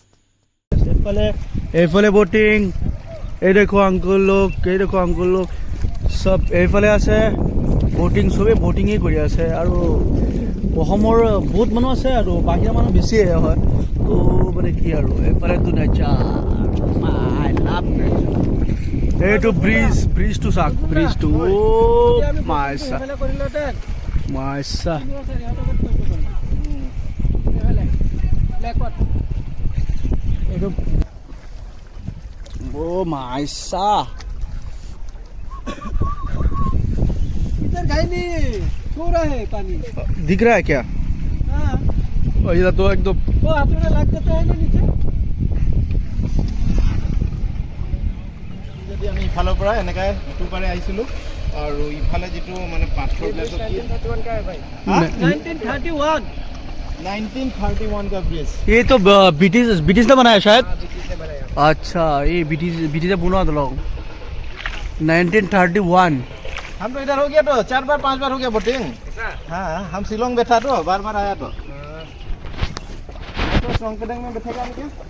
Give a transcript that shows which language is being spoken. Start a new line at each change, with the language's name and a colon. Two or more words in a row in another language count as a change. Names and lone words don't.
Assamese: এইফালে ব'টিং এই দেখো
Hindi: अंकल लोग सब
Assamese: এইফালে আছে ব'টিং চবেই ব'টিঙেই কৰি আছে আৰু অসমৰ বহুত মানুহ আছে আৰু বাহিৰা মানুহ বেছিয়ে হয় তো মানে কি আৰু এইফালেতো নেচাৰ
English: I love nature
Assamese: এইটো ব্ৰিজটো চাওক ব্ৰিজটো মাইছা এইটো মাইছা
Hindi: सो रहा है पानी दिख रहा है क्या हाँ इधर तो एकदम वो हाथों में लग जाता है ना नीचे
Assamese: যদি আমি ইফালৰ পৰা এনেকৈ ইটো পাৰে আহিছিলোঁ আৰু ইফালে যিটো মানে পাথৰবিলাকটো কি 1931
Hindi: का ब्रिज ये तो ब्रिटिश ने बनाया शायद अच्छा ये ब्रिटिश ने बुना था लोग 1931 हम तो इधर हो गया तो 4 बार 5 बार हो गया बोटिंग हाँ हम शिलोंग बैठा तो बार आया तो सोंगकेडेंग में बैठेगा क्या